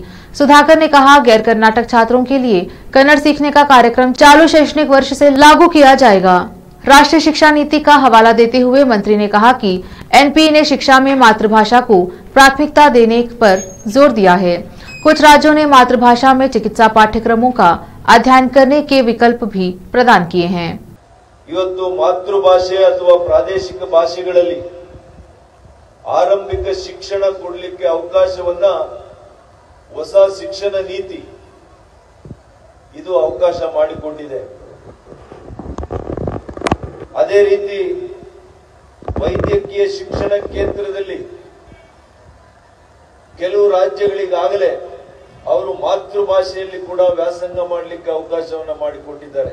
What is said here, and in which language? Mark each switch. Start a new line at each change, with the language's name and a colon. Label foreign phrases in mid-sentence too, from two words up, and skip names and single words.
Hindi: सुधाकर ने कहा, गैर कर्नाटक छात्रों के लिए कन्नड़ सीखने का कार्यक्रम चालू शैक्षणिक वर्ष से लागू किया जाएगा। राष्ट्रीय शिक्षा नीति का हवाला देते हुए मंत्री ने कहा कि एनपीई ने शिक्षा में मातृभाषा को प्राथमिकता देने पर जोर दिया है। कुछ राज्यों ने मातृभाषा में चिकित्सा पाठ्यक्रमों का अध्ययन करने के विकल्प भी प्रदान किए हैं।
Kannada: ಇವತ್ತು ಮಾತೃಭಾಷೆ ಅಥವಾ ಪ್ರಾದೇಶಿಕ ಭಾಷೆಗಳಲ್ಲಿ ಆರಂಭಿಕ ಶಿಕ್ಷಣ ಕೊಡಲಿಕ್ಕೆ ಅವಕಾಶವನ್ನ ಹೊಸ ಶಿಕ್ಷಣ ನೀತಿ ಇದು ಅವಕಾಶ ಮಾಡಿಕೊಂಡಿದೆ। ಅದೇ ರೀತಿ ವೈದ್ಯಕೀಯ ಶಿಕ್ಷಣ ಕ್ಷೇತ್ರದಲ್ಲಿ ಕೆಲವು ರಾಜ್ಯಗಳಿಗಾಗಲೇ ಅವರು ಮಾತೃಭಾಷೆಯಲ್ಲಿ ಕೂಡ ವ್ಯಾಸಂಗ ಮಾಡಲಿಕ್ಕೆ ಅವಕಾಶವನ್ನ ಮಾಡಿಕೊಟ್ಟಿದ್ದಾರೆ.